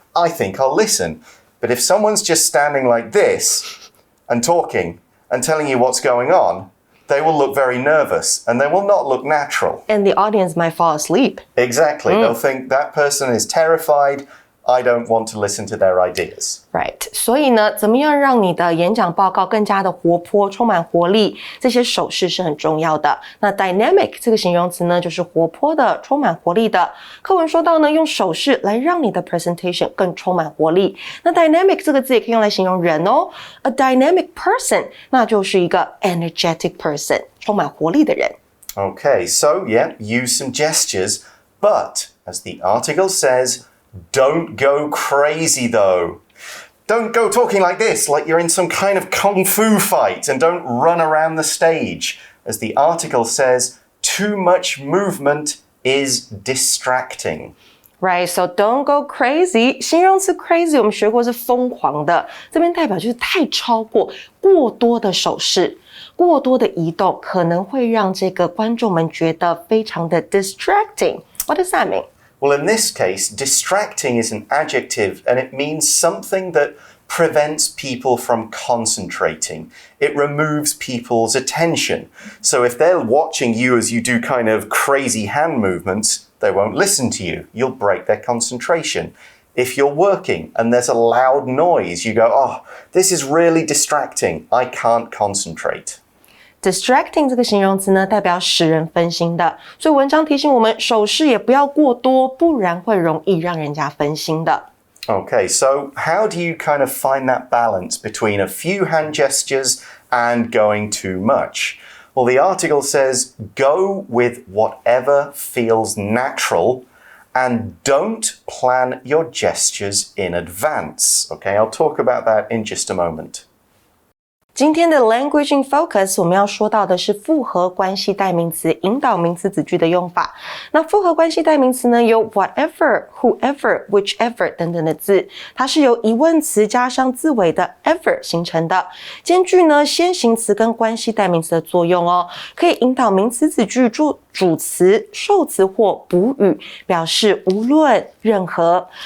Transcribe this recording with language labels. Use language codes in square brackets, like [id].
[en] I think I'll listen. But if someone's just standing like this and talking and telling you what's going on, they will look very nervous and they will not look natural. And the audience might fall asleep. Exactly. They'll think that person is terrified. I don't want to listen to their ideas. Right. [zh] 所以呢，怎么样让你的演讲报告更加的活泼，充满活力？这些手势是很重要的。那 dynamic 这个形容词呢，就是活泼的、充满活力的。课文说到呢，用手势来让你的 presentation 更充满活力。那 dynamic 这个字也可以用来形容人哦。 [en] A dynamic person [zh] 那就是一个 [en] energetic person， [zh] 充满活力的人。 [en] Okay, so yeah, use some gestures, but as the article says, don't go crazy though. Don't go talking like this, like you're in some kind of kung fu fight, and don't run around the stage. As the article says, too much movement is distracting. Right, so don't go crazy. [zh] 形容词 crazy 我们学过是疯狂的，这边代表就是太超过、过多的手势、过多的移动，可能会让这个观众们觉得非常的 distracting. [en] What does that mean? Well, in this case, distracting is an adjective and it means something that prevents people from concentrating. It removes people's attention. So if they're watching you as you do kind of crazy hand movements, they won't listen to you. You'll break their concentration. If you're working and there's a loud noise, you go, oh, this is really distracting. I can't concentrate. [zh] Distracting 这个形容词呢，代表使人分心的，所以文章提醒我们，手势也不要过多，不然会容易让人家分心的。 [en] Okay, so how do you kind of find that balance between a few hand gestures and going too much? Well, the article says, go with whatever feels natural and don't plan your gestures in advance. Okay, I'll talk about that in just a moment. [zh] 今天的 Language in Focus 我们要说到的是复合关系代名词引导名词子句的用法。那复合关系代名词呢，有 whatever, whoever, whichever 等等的字，它是由疑问词加上字尾的 ever 形成的，兼具呢先行词跟关系代名词的作用哦，可以引导名词子句做主词、受词或补语，表示无论任何。